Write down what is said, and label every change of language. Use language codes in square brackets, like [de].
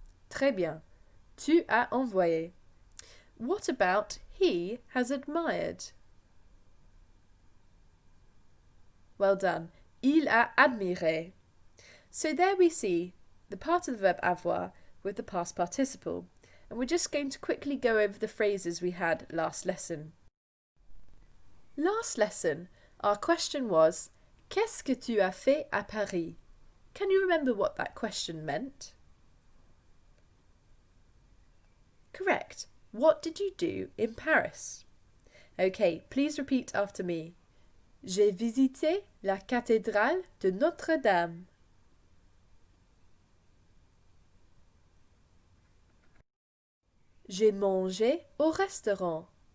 [fr] Très bien, tu as envoyé. [en] What about he has admired? Well done, [fr] il a admiré. [en] So there we see the part of the verb avoir with the past participle, and we're just going to quickly go over the phrases we had last lesson. Last lesson, our question was, [fr] Qu'est-ce que tu as fait à Paris? [en] Can you remember what that question meant? Correct. What did you do in Paris? Okay, please repeat after me. [fr] J'ai visité la cathédrale de Notre-Dame. J'ai mangé au restaurant.